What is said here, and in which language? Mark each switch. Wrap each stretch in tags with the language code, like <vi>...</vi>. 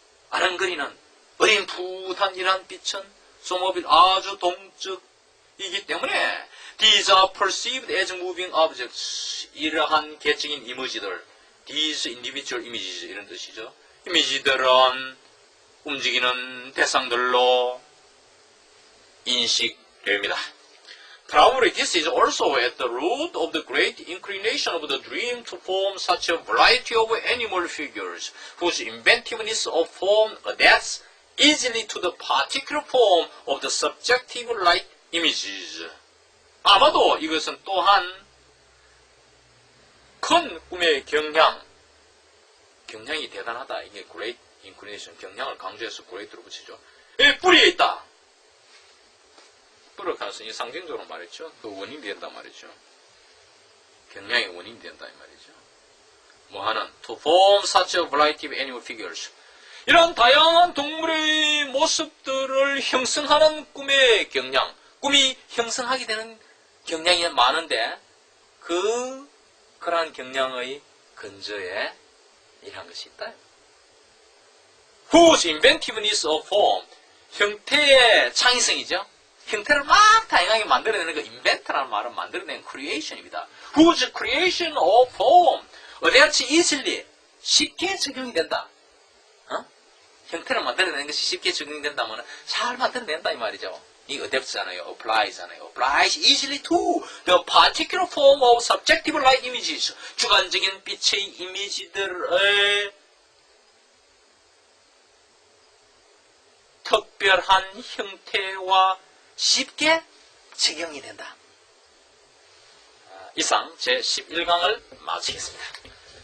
<ko>아른거리는 어림풋한 이러한 빛은</ko> <en>so mobile,</en> <ko>아주 동적이기 때문에</ko> <en>these are perceived as moving objects.</en> <ko>이러한 개적인 이미지들,</ko> <en>these individual images</en> <ko>이런 뜻이죠. 이미지들은 움직이는 대상들로 인식됩니다.</ko> <en>Probably this is also at the root of the great inclination of the dream to form such a variety of animal figures, whose inventiveness of form adapts easily to the particular form of the subjective light images.</en> <ko>아마도 이것은 또한 큰 꿈의 경향이 대단하다. 이게</ko> <en>great inclination,</en> <ko>경향을 강조해서 great로 붙이죠. 뿌리에 있다. 뿌리의 가능성이 상징적으로 말했죠. 그 원인이 된다 말이죠. 경향의 원인이 된다 이 말이죠. 뭐하는</ko> <en>to form such a variety of animal figures.</en> <ko>이런 다양한 동물의 모습들을 형성하는 꿈의 경향, 꿈이 형성하게 되는 경향이 많은데 그러한 경향의 근저에 이런 것이 있다.</ko> <en>Whose inventiveness of form,</en> <ko>형태의 창의성이죠. 형태를 막 다양하게 만들어내는 그 invent라는 말은 만들어내는 creation입니다.</ko> <en>Whose creation of form,</en> <ko>어디같이</ko> <en>easily,</en> <ko>쉽게 적용이 된다. 형태를 만들어내는 것이 쉽게 적용이 된다면 잘 만들어낸다 이 말이죠. 이 adapt잖아요. apply잖아요.</ko> <en>applies easily to the particular form of subjective light images.</en> <ko>주관적인 빛의 이미지들의 특별한 형태와 쉽게 적용이 된다. 이상 제11강을 마치겠습니다.</ko>